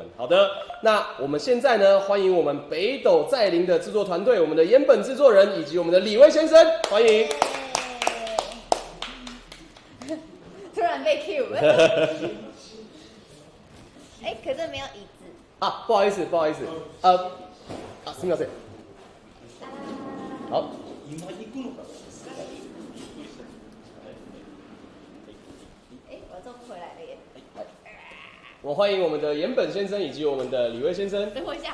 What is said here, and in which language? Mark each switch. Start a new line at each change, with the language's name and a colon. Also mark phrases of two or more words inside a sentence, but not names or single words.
Chinese: 好的，那我们现在呢，欢迎我们北斗在林的制作团队，我们的岩本制作人以及我们的李威先生，欢迎。突然被 Q 哎，可是没有椅子啊，不好意思，すみません。好。我做不回来了耶。我欢迎我们的岩本先生以及我们的李威先生。等我一下。